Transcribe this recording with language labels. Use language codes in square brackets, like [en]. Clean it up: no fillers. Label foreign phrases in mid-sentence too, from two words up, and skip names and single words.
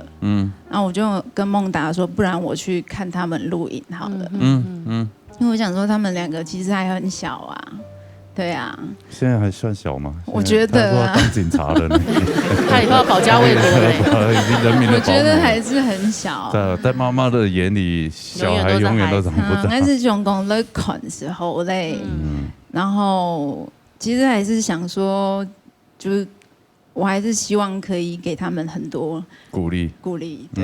[zh] 然後我就跟孟達說：“不然我去看他們錄影好了。” 因為我想說，他們兩個其實還很小啊，對啊。現在還算小嗎？我覺得啊，當警察了，他以後要保家衛國已經人民的保姆。我覺得還是很小。在媽媽的眼裡，小孩永遠都長不大。但是熊公在捆時候嘞，然後其實還是想說，就是我還是希望可以給他們很多鼓勵，對，